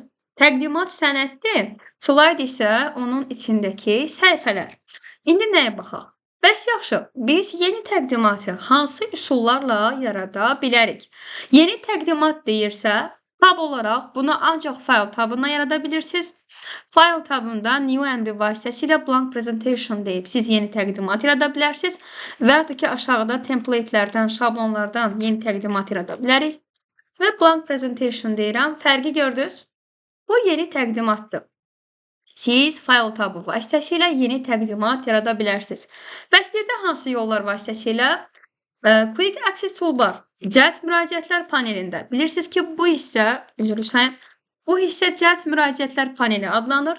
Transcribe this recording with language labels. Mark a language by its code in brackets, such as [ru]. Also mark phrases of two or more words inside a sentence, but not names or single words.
[az] Təqdimat sənəddir, slayd isə onun içindəki səhifələr. İndi nəyə baxaq? Bəs yaxşı, biz yeni təqdimatı hansı üsullarla yarada bilərik? Yeni təqdimat deyirsə, tab olaraq bunu ancaq fayl tabından yarada bilirsiniz. Fayl tabında new əmri vasitəsilə [en] blank presentation [az] deyib siz yeni təqdimat yarada bilərsiniz və yaxud ki, aşağıda templatelərdən, şablonlardan yeni təqdimat yarada bilərik. Və [en] blank presentation [az] deyirəm, fərqi gördünüz? Bu yeni təqdimatdır. Siz fayl tabı vasitəsilə yeni təqdimat yarada bilərsiniz. Bəs bir də hansı yollar vasitəsilə? Quick Access Toolbar, cəld müraciətlər panelində. Bilirsiniz ki, bu hissə cəld müraciətlər paneli adlanır.